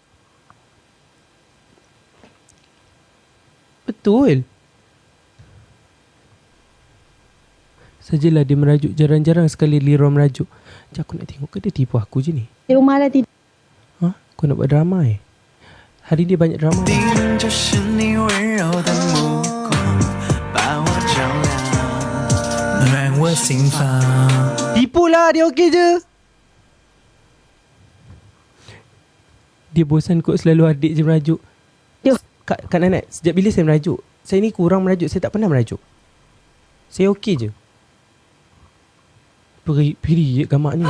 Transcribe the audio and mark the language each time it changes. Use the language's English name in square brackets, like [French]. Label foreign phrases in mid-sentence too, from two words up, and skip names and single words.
[Malay] Betul. Sajalah dia merajuk. Jarang-jarang sekali Lira merajuk. Sekejap aku nak tengok ke dia tipu aku je ni. Di rumah lah tidur. Ha? Kau nak buat drama Hari ni banyak drama. [Chinese] 就是你温柔的目光，把我照亮。暖我心房。 [Malay] Tipu lah, dia okey je. Dia bosan kot selalu adik je merajuk. Yo. Kak Nana, sejak bila saya merajuk? Saya ni kurang merajuk, saya tak pernah merajuk. Saya okey je. Periuk gamak ni.